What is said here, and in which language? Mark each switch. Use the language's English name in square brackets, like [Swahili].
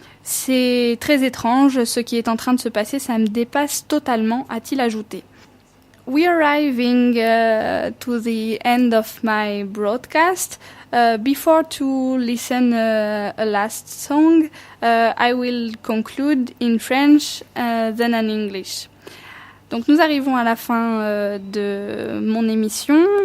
[French] C'est très étrange, ce qui est en train de se passer, ça me dépasse totalement, a-t-il ajouté. [English] We are arriving to the end of my broadcast. Before to listen a last song, I will conclude in French, then in English. [French] Donc nous arrivons à la fin de mon émission.